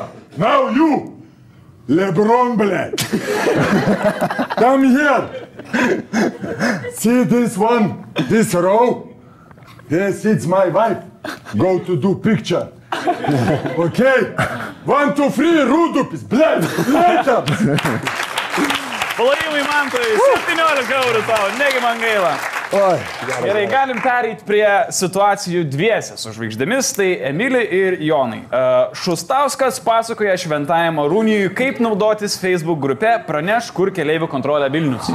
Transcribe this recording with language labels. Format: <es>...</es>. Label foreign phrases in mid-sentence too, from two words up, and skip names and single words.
<en>Now you. LeBron, bled. Come here. See this one, this row? Yes, it's my wife. Go to do picture. Okay? 1, 2, 3, Rudupis, bled, later.</en> <lt>Palaimai, Mantai, 17 eurų tavo, negi man gaila. Gerai, galim pereiti prie situacijų dviese su žvaigždėmis, tai Emilį ir Jonai. Šustauskas pasakoja Šventajam Arūnijui, kaip naudotis Facebook grupe Praneš, kur keleivių kontrolė Vilnius.</lt>